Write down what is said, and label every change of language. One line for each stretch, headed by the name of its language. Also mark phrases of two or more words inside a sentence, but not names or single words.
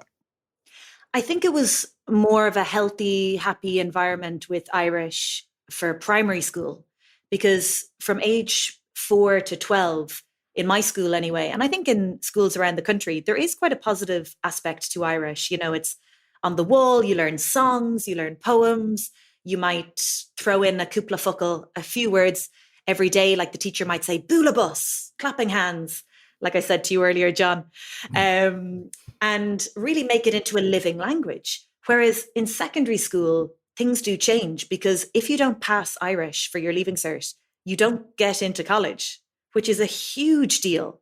English: I think it was more of a healthy, happy environment with Irish for primary school, because from age 4 to 12, in my school anyway, and I think in schools around the country, there is quite a positive aspect to Irish. It's on the wall, you learn songs, you learn poems, you might throw in a
Irish: cúpla focal,
English: a few words every day, like the teacher might say,
Irish: bula bus,
English: clapping hands, like I said to you earlier, John. And really make it into a living language. Whereas in secondary school, things do change, because if you don't pass Irish for your leaving cert, you don't get into college, which is a huge deal.